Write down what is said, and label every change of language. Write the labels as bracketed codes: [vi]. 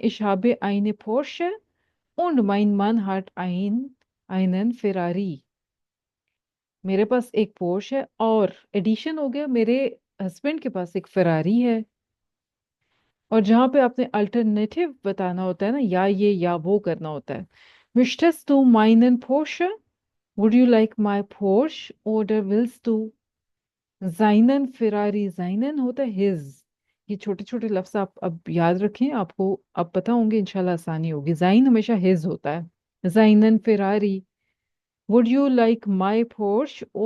[de] इशाबे आईने पोर्शे und mein Mann hat einen Ferrari। [hi] मेरे पास एक पोर्श है और एडिशन हो गया, मेरे हस्बैंड के पास एक फेरारी है, और जहां पे आपने अल्टरनेटिव बताना होता है ना, या ये या वो करना होता है। [de] Möchtest du meinen Porsche? [en] Would you like my Porsche? [de] Oder willst du seinen Ferrari? [hi] Seinen होता है his। ये छोटे छोटे लफ्ज आप अब याद रखें, आपको अब पता होंगे, इंशाल्लाह आसानी होगी। जाइन हमेशा his होता है। [de] Seinen Ferrari। [en] Would you like my Porsche?